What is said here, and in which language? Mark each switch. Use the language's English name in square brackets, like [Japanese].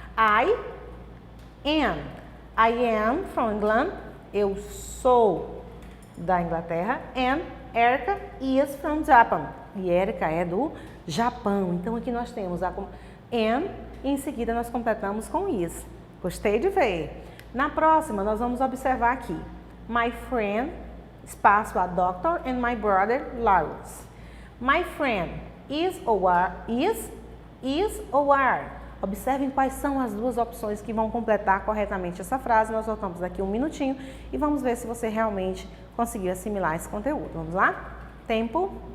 [English] I am from England, [Portuguese] eu sou da Inglaterra, [English] and Erica is from Japan, [Portuguese] e Erica é do Japão. Então aqui nós temos a am e em seguida nós completamos com is. Gostei de ver. Na próxima nós vamos observar aqui, [English] my friend, [Portuguese] espaço [English] a doctor, and my brother Lawrence. My friend is ou are, is ou are. [Portuguese] Observem quais são as 2 opções que vão completar corretamente essa frase. Nós voltamos daqui 1 minutinho e vamos ver se você realmente conseguiu assimilar esse conteúdo. Vamos lá? Tempo.